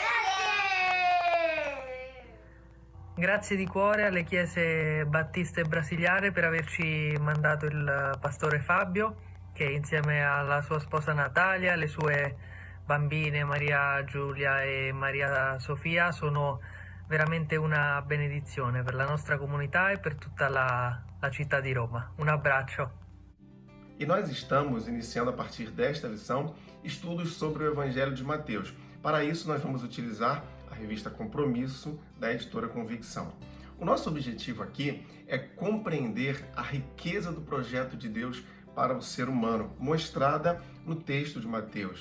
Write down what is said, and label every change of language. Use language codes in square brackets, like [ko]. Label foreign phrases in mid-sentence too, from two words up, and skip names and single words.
[it] Grazie di cuore alle chiese battiste brasiliane per averci mandato il pastore Fabio, che insieme alla sua sposa Natalia, le sue bambine Maria Giulia e Maria Sofia sono veramente una benedizione per la nostra comunità e per tutta la città di Roma. Un abbraccio. [pt] E nós estamos iniciando a partir desta lição estudos sobre o Evangelho de Mateus. Para isso nós vamos utilizar a revista Compromisso, da editora Convicção. O nosso objetivo aqui é compreender a riqueza do projeto de Deus para o ser humano, mostrada no texto de Mateus.